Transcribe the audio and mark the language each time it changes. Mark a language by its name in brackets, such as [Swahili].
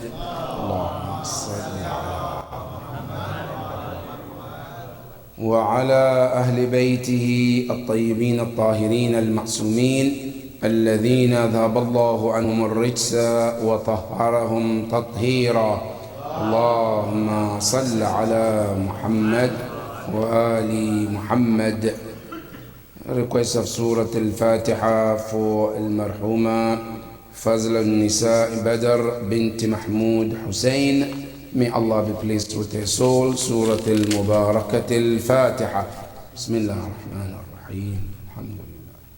[Arabic] اللهم صل وعلى أهل بيته الطيبين الطاهرين المعصومين الذين ذهب الله عنهم الرجس وطهرهم تطهيرا. اللهم صل على محمد وآل محمد. [English] Request of Surah Al-Fatiha for المرحومة فضل النساء بدر بنت محمود حسين. May Allah be pleased with her soul. Surah Al-Mubarakat Al-Fatiha. [Arabic] Bismillah ar-Rahman ar-Rahim. Alhamdulillah.